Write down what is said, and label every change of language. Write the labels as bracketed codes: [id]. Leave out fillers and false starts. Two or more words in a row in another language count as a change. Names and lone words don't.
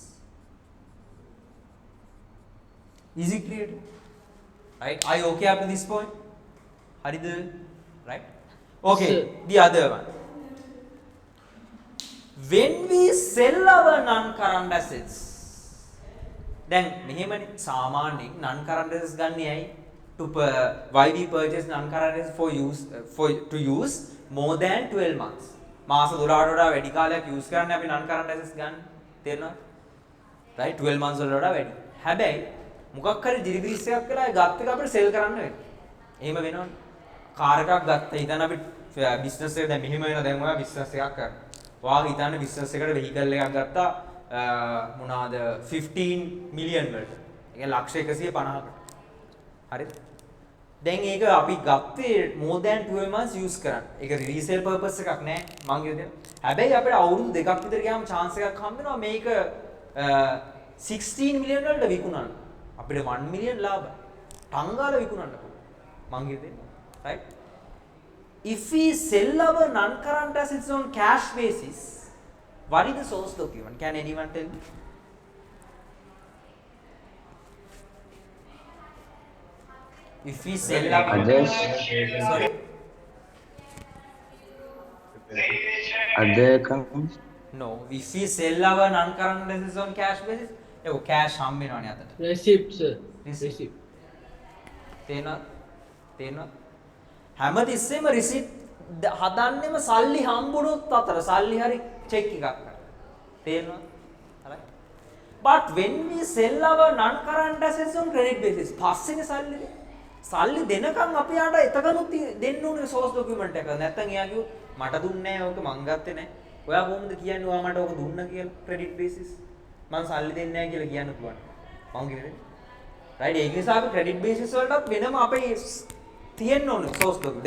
[en] Is it clear? Right? Are you okay up to this point? Haridha? Right? Okay, Sir. the other one. When we sell our non-current assets, then [si] මෙහෙමනේ සාමාන්‍යයෙන් non-current assets ගන්නේ ඇයි? [en] Why we purchase non-current assets to use more than 12 months. [si] මාස 12ට වඩා වැඩි කාලයක් use කරන්නේ අපි [en] non-current assets [si] ගන්න. තේරෙනවද? right 12 months වලට වඩා වැඩි. හැබැයි මොකක් හරි deliveries එකක් කරලා ගත්ත එක අපිට sell කරන්න වෙනවා. එහෙම වෙනවනේ. කාර් එකක් ගත්තා. හිතන්න අපි business එක දැන් මෙහෙම වෙනවා. දැන් ඔයා business එකක් කරනවා. ඔයාගේ හිතන්න business එකට vehicle එකක් ගත්තා මොනවාද 15 million වලට. ඒ කියන්නේ ලක්ෂ 150කට. හරිද? දැන් ඒක අපි ගත්තේ [en] more than 12 months use [si] කරන්න. ඒක [en] resale purpose [si] එකක් නෑ මං කියනවා. හැබැයි අපිට අවුරුදු දෙකක් විතර ගියාම chance එකක් හම්බ වෙනවා මේක 16 million වලට විකුණන්න. අපිට 1 million ලාභයි. ටංගාල විකුණන්න පුළුවන්. මං කියනවා. Right? [en] If we sell our non-current assets on cash basis, what is the source document? Can anyone tell me? If we sell our Others. sorry, Other accounts. no. If we sell our non-current assets on cash basis, [si] ඒක cash හම්බ වෙනවනේ අතට. [en] Receipt, sir. Receipt. [si] තේනවා හැමතිස්සෙම receipt හදන්නෙම සල්ලි හම්බුනොත් අතර සල්ලි හරි check එකක් කරලා. තේරෙනවද? හරි. [en] But when we sell our non-current assets on credit basis, [si] පස්සේනේ සල්ලි දෙන්නේ. සල්ලි දෙනකන් අපි යාට එතකනුත් දෙන්න ඕනේ [en] source document [si] එක. නැත්තම් එයා කිව්වොත් මට දුන්නේ නැහැ ඕක මං ගත්තේ නැහැ. ඔයා කොහොමද කියන්නේ ඔයා මට ඕක දුන්නා කියලා [en] credit basis? [si] මං සල්ලි දෙන්නේ නැහැ කියලා කියන්න පුළුවන්. මං කියන්නේ. right ඒක නිසා අපි [en] credit basis [si] වලටත් වෙනම අපේ තියෙන්න ඕනේ [en] source document.